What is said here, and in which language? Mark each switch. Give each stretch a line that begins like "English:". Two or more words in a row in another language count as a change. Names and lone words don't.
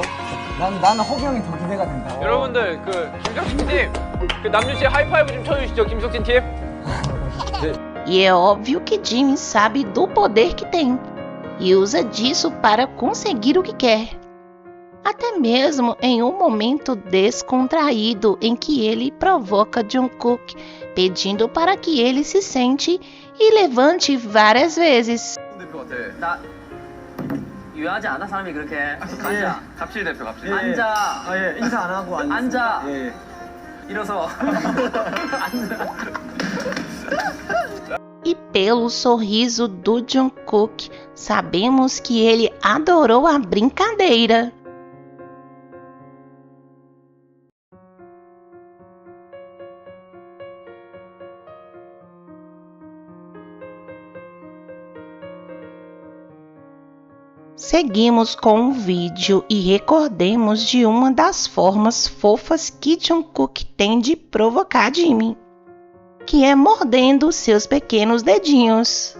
Korean: 나는 허기 형이 더 기대가 된다. 여러분들 김석진 팀 남준 씨 하이파이브 좀 쳐주시죠. 김석진 팀.
Portuguese: E é óbvio que Jimin sabe do poder que tem e usa disso para conseguir o que quer. Até mesmo em um momento descontraído em que ele provoca Jungkook, pedindo para que ele se sente e levante várias vezes.
Korean: 유효하지 않아? 사람이 그렇게 앉아. 갑질 대표 갑질. 앉아. 예, 인사 안 하고 앉아. 예. 일어서.
Portuguese: E pelo sorriso do Jungkook, sabemos que ele adorou a brincadeira. Seguimos com o vídeo e recordemos de uma das formas fofas que Jungkook tem de provocar Jimin, que é mordendo seus pequenos dedinhos.